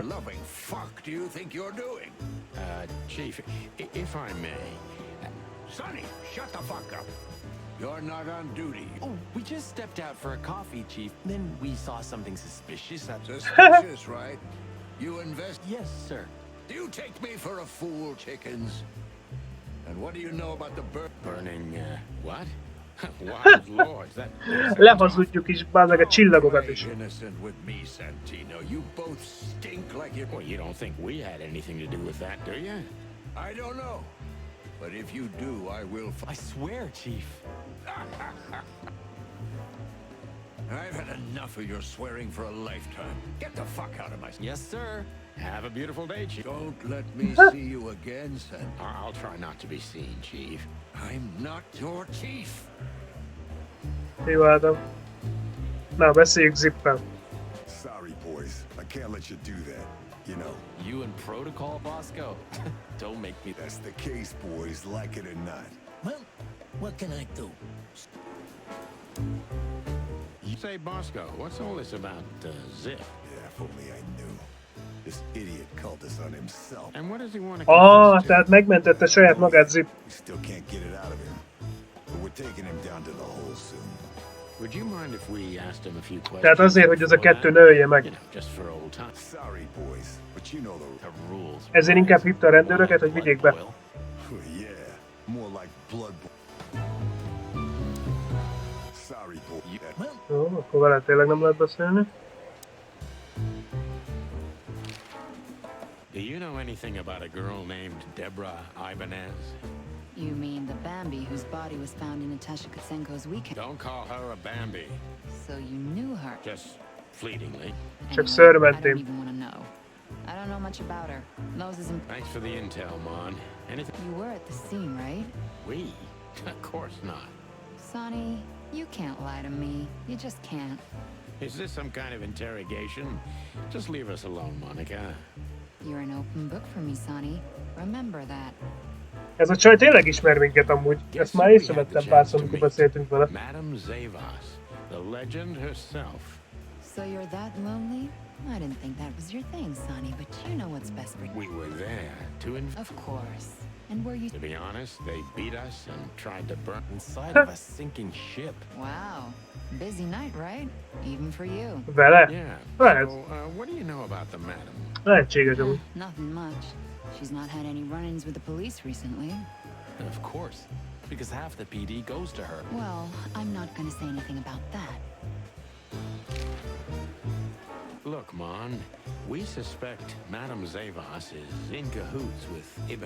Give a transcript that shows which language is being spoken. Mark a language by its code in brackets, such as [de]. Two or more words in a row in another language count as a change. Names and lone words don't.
[en] What loving fuck do you think you're doing? Chief, if I may... Sonny, shut the fuck up. You're not on duty. Oh, we just stepped out for a coffee, Chief. Then we saw something suspicious. Suspicious, right? You invest... Yes, sir. Do you take me for a fool, chickens? And what do you know about the bird? Burning, what? Wild lords, that... [hu] Lehazudjuk is, bázeg a csillagokat is. [en] Innocent with me, Santino. You both stink like you... Well, you don't think we had anything to do with that, do you? I don't know. But if you do, I will... I swear, Chief. I've had enough of your swearing for a lifetime. Get the fuck out of my... Yes, sir. Have a beautiful day, Chief. Don't let me see you again, Santino. I'll try not to be seen, Chief. I'm not your chief. [hu] Jó, Ádám. Na, beszéljük Zippel. [en] Sorry, boys. I can't let you do that. You know, You in protocol, Bosco? Don't make me... that's the case, boys, like it or not. Well, what can I do? You say, Bosco, what's all this about, Zip? Yeah, if only I knew. This idiot called us on himself. And what does he want to [hu] Ah, tehát megmentette saját magát Zip. [en] We still can't get it out of him. But we're taking him down to the hole soon. Would you mind if we asked him a few questions? [hu] Tehát azért, hogy ez a kettő ne ölje [en] You [hu] meg. [en] know, just for old time. Sorry, boys, but you know The rules. [hu] Ezért inkább hívta a rendőröket, hogy vigyék be. [en] Boil. Yeah, more like blood. Sorry, boy. Well, [hu] Jó, akkor vele tényleg nem lehet beszélni. [en] Do you know anything about a girl named Deborah Ibanez? You mean the Bambi whose body was found in Natasha Kutsenko's weekend? Don't call her a Bambi. So you knew her? Just fleetingly. [hu] Csak [en] I [hu] szörmentem. [en] don't even want to know. I don't know much about her. Those is Thanks for the intel, Mon. Anything? You were at the scene, right? We? Of course not. Sonny, you can't lie to me. You just can't. Is this some kind of interrogation? Just leave us alone, Monica. You're an open book for me, Sonny. Remember that. [hu] Ez a csaj tényleg ismer minket amúgy. Ezt már észrevettem párszor, amikor beszéltünk vele. [en] Madame Zavas, the legend herself. So you're that lonely? I didn't think that was your thing, Sonny, but you know what's best for you. We were there to Of course. And were you... To be honest, they beat us and tried to burn. Inside of a sinking ship. Wow. Busy night, right? Even for you. [hu] Vele? [en] Yeah. [hu] Lehet. [en] So, what do you know about the madam? [hu] Lehetséges amúgy. [en] Nothing much. She's not had any run-ins with the police recently. Of course, because half the PD goes to her. Well, I'm not gonna say anything about that. Look, Mon, we suspect Madame Zavas is in cahoots with Ibn.